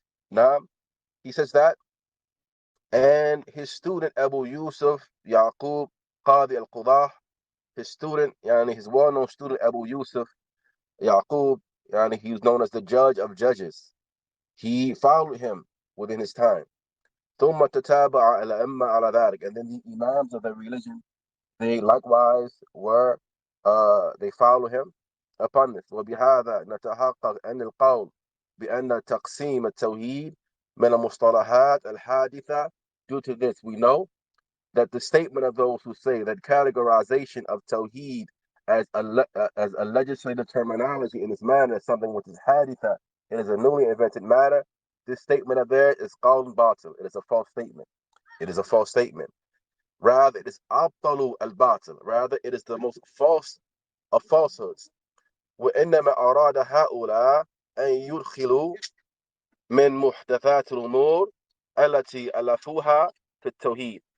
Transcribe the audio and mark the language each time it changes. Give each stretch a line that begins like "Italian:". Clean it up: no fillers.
English: Now, he says that, and his student Abu Yusuf Yaqub Qadi al-Qudah, his student, yani his well-known student Abu Yusuf Yaqub, yani he was known as the judge of judges. He followed him within his time.
Arabic: ثم تتابع الأئمة على ذلك,
English: and then the imams of the religion, they likewise were they follow him upon this.
Arabic: وبهذا نتحقق أن القول بأن تقسيم التوحيد من المصطلحات الحادثة.
English: Due to this, we know that the statement of those who say that categorization of Tawheed as a legislative terminology in this manner is something which is haditha, it is a newly invented matter. This statement of theirs is
Arabic: qawl batil.
English: It is a false statement. It is a false statement. Rather, it is
Arabic: abdalu al-batil.
English: Rather, it is the most false of falsehoods.
Arabic: وإنما أراد هؤلاء أن يدخلوا من محدثات الأمور التي ألفوها في التوحيد.